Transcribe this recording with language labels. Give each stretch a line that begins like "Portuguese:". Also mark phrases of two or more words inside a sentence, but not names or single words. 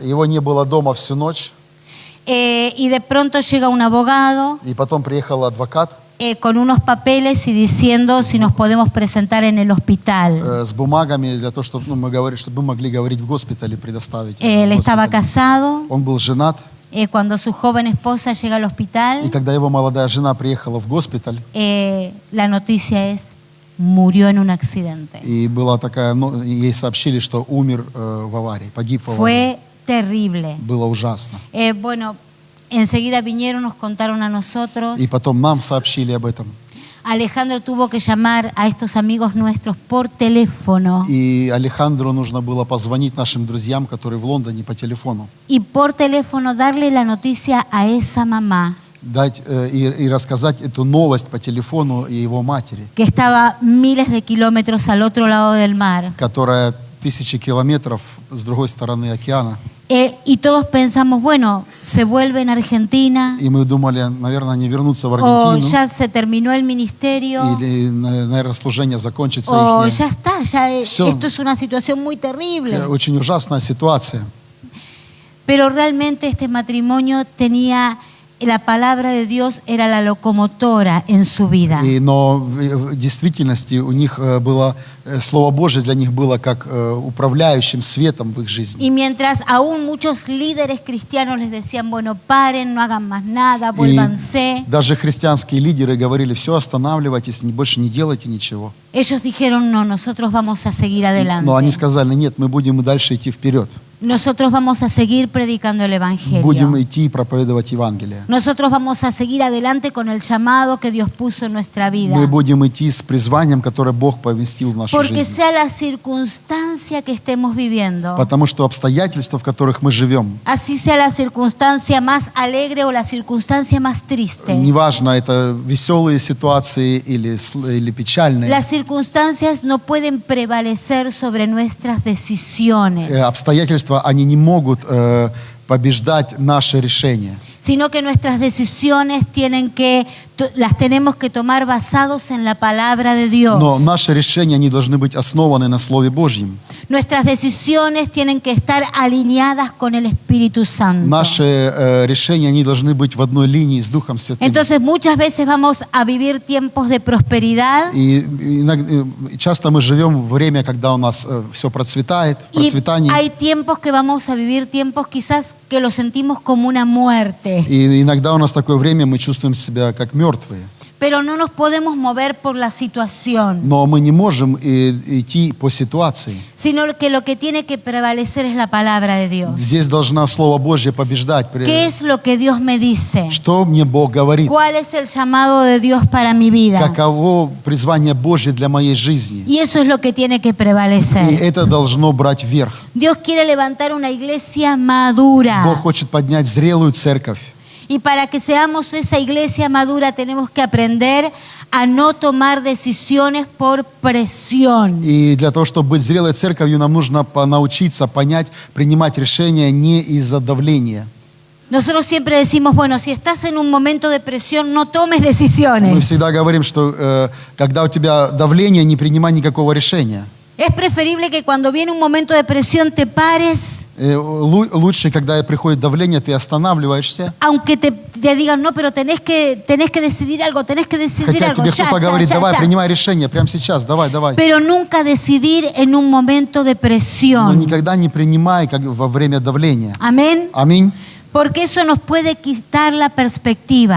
Russian: Его не было дома всю ночь.
Spanish: y de pronto llega un abogado
Russian: И потом приехал адвокат
Spanish: con unos papeles y diciendo si nos podemos presentar en el hospital.
Russian: с бумагами для того, чтобы чтобы мы могли говорить в госпитале, предоставить.
Spanish: Él
Russian: в
Spanish: estaba
Russian: госпитале.
Spanish: casado.
Russian: Он был женат,
Spanish: Cuando su joven esposa llega al hospital,
Russian: и когда его молодая жена приехала в госпиталь,
Spanish: la noticia es, murió en un accidente.
Russian: и была такая, ей сообщили, что умер в аварии, погиб в аварии.
Spanish: Fue terrible.
Russian: Было ужасно.
Spanish: Bueno, enseguida vinieron, nos contaron a nosotros.
Russian: И потом нам сообщили об этом.
Spanish: Alejandro tuvo que llamar a estos amigos nuestros por teléfono.
Russian: И Алехандру нужно было позвонить нашим друзьям, которые в Лондоне, по телефону.
Spanish: Y por teléfono darle la noticia a esa mamá
Russian: Дать и рассказать эту новость по телефону и его матери,
Spanish: que estaba miles de kilómetros al otro lado del mar.
Russian: которая 1000 километров с другой стороны океана.
Spanish: Y todos pensamos, bueno, se vuelve en Argentina,
Russian: И мы думали, наверное, они вернутся в
Spanish: o
Russian: Аргентину,
Spanish: ya se terminó el ministerio,
Russian: или, наверное, служение закончится.
Spanish: o
Russian: Их
Spanish: ya está,
Russian: Всё.
Spanish: esto es una situación muy terrible.
Russian: очень ужасная ситуация.
Spanish: Pero realmente este matrimonio tenía, la palabra de Dios era la locomotora en su vida.
Russian: Но в действительности у них было, Слово Божие для них было как управляющим светом в их жизни.
Spanish: Y mientras aún muchos líderes cristianos les decían, bueno, paren, no hagan más nada,
Russian: И
Spanish: vuélvanse,
Russian: даже христианские лидеры говорили, все, останавливайтесь, больше не делайте ничего.
Spanish: ellos dijeron, no, nosotros vamos a seguir adelante.
Russian: Но они сказали, нет, мы будем и дальше идти вперед.
Spanish: nosotros vamos a seguir predicando el
Russian: будем
Spanish: Evangelio.
Russian: идти и проповедовать Евангелие.
Spanish: Nosotros vamos a seguir adelante con el llamado que Dios puso en nuestra vida.
Russian: Мы будем идти с призванием, которое Бог поместил в нашу
Spanish: Porque
Russian: жизнь.
Spanish: sea la circunstancia que estemos viviendo,
Russian: Потому что обстоятельства, в которых мы живем,
Spanish: así sea la circunstancia más alegre o la circunstancia más triste,
Russian: неважно, это веселые ситуации или печальные,
Spanish: las circunstancias no pueden prevalecer sobre nuestras decisiones,
Russian: обстоятельства, они не могут побеждать наши решения.
Spanish: sino que nuestras decisiones las tenemos que tomar basados en la palabra de Dios.
Russian: Но наши решения, они должны быть основаны на Слове Божьем.
Spanish: Nuestras decisiones tienen que estar alineadas con el Espíritu Santo.
Russian: Наши решения, они должны быть в одной линии с Духом Святым.
Spanish: Entonces muchas veces vamos a vivir tiempos de prosperidad
Russian: И часто мы живем в время, когда у нас все процветает,
Spanish: y
Russian: процветание.
Spanish: hay tiempos que vamos a vivir tiempos quizás que lo sentimos como una muerte,
Russian: И иногда у нас такое время, мы чувствуем себя как мертвые.
Spanish: pero no nos podemos mover por la situación,
Russian: Но мы не можем идти по ситуации.
Spanish: sino que lo que tiene que prevalecer es la palabra de Dios.
Russian: Здесь должна Слово Божье побеждать.
Spanish: ¿Qué es lo que Dios me dice?
Russian: Что мне Бог говорит?
Spanish: ¿Cuál es el llamado de Dios para mi vida?
Russian: Каково призвание Божье для моей жизни?
Spanish: Y eso es lo que tiene que
Russian: И
Spanish: prevalecer.
Russian: это должно брать верх.
Spanish: Dios quiere levantar una iglesia madura.
Russian: Бог хочет поднять зрелую церковь.
Spanish: Y para que seamos esa iglesia madura tenemos que aprender a no tomar decisiones por presión.
Russian: И для того, чтобы быть зрелой церковью, нам нужно научиться понять, принимать решения не из-за давления.
Spanish: Nosotros siempre decimos, bueno, si estás en un momento de presión, no tomes
Russian: Мы
Spanish: decisiones.
Russian: всегда говорим, что когда у тебя давление, не принимай никакого решения.
Spanish: Es preferible que cuando viene un momento de presión te pares,
Russian: Лучше, когда приходит давление, ты останавливаешься.
Spanish: aunque te digan, no, pero tenés que decidir algo, tenés que decidir
Russian: Хотя
Spanish: algo.
Russian: тебе
Spanish: Ya,
Russian: кто-то
Spanish: ya,
Russian: говорит,
Spanish: ya,
Russian: давай,
Spanish: ya.
Russian: принимай решение, прямо сейчас, давай.
Spanish: Pero nunca decidir en un momento de
Russian: Но
Spanish: presión.
Russian: никогда не принимай как во время давления.
Spanish: Amén.
Russian: Аминь.
Spanish: Porque eso nos puede quitar la perspectiva.